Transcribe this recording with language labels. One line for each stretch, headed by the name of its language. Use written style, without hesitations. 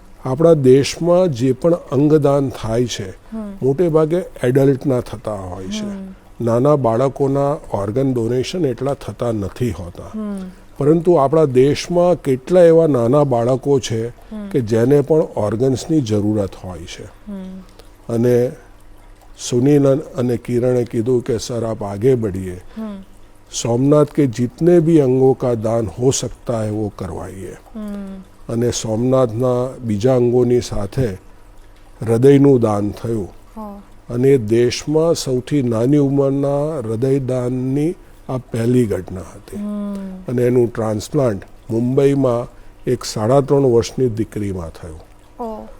Gujarati: આપણા દેશમાં જે પણ અંગદાન થાય છે મોટે ભાગે એડલ્ટના થતા હોય છે. નાના બાળકોના ઓર્ગન ડોનેશન એટલા થતા નથી હોતા, પરંતુ આપણા દેશમાં કેટલા એવા નાના બાળકો છે કે જેને પણ ઓર્ગન્સની જરૂરત હોય છે. અને सुनील અને किरण કીધું કે
Hindi: सर आप आगे बढ़िए, सोमनाथ के जितने भी अंगों का दान हो सकता है वो करवाइए.
Gujarati: અને સોમનાથના બીજા અંગોની સાથે હૃદયનું દાન થયું અને દેશમાં સૌથી નાની ઉંમરના હૃદયદાનની આ પહેલી ઘટના હતી. અને એનું ટ્રાન્સપ્લાન્ટ મુંબઈમાં એક 3.5 વર્ષની દીકરીમાં થયું.